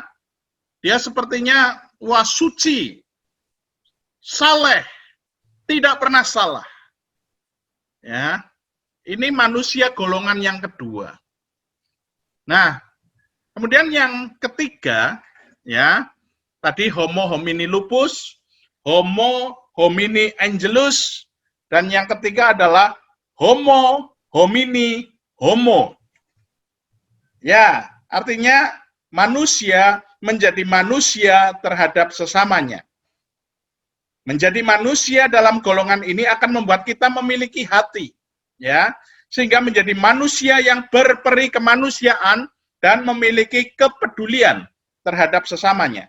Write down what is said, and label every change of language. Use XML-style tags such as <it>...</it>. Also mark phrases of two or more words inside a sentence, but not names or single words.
<id>Dia sepertinya wah suci, saleh, tidak pernah salah. Ya. Ini manusia golongan yang kedua. Nah, kemudian yang ketiga, ya, tadi</id> <la>Homo homini lupus, Homo homini angelus,</la> <id>dan yang ketiga adalah</id> <la>Homo homini homo.</la> <id>Ya, artinya manusia menjadi manusia terhadap sesamanya. Menjadi manusia dalam golongan ini akan membuat kita memiliki hati, ya, sehingga menjadi manusia yang berperi kemanusiaan dan memiliki kepedulian terhadap sesamanya.</id>